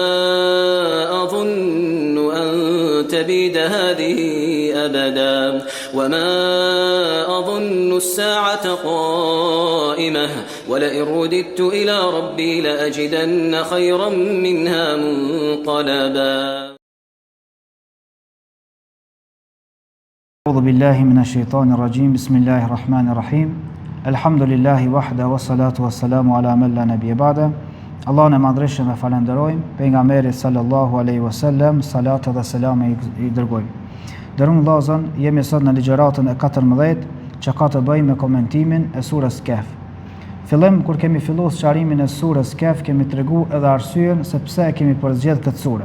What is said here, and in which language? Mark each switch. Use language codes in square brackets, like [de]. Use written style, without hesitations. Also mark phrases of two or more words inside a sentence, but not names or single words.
[ar] أظن أن تبيد هذه أبدا وما أظن الساعة قائمة ولئن رددت إلى ربي لأجدن خيرا منها منقلبا. أعوذ بالله من الشيطان الرجيم. بسم الله الرحمن الرحيم. الحمد لله وحده والصلاة والسلام على من لا نبي بعده. [sq] Allahun e madhreshëm e falenderojmë, pejgamberit [ar] صلى الله عليه وسلم, [sq] salat dhe selam i dërgojmë. Dërun vëllezër, jemi sot në ligjëratën e 14 që ka të bëjë me komentimin e surës Kehf. Fillim kur kemi filluar sqarimin e surës Kehf, kemi treguar edhe arsyeën se pse e kemi përzgjedh këtë sure.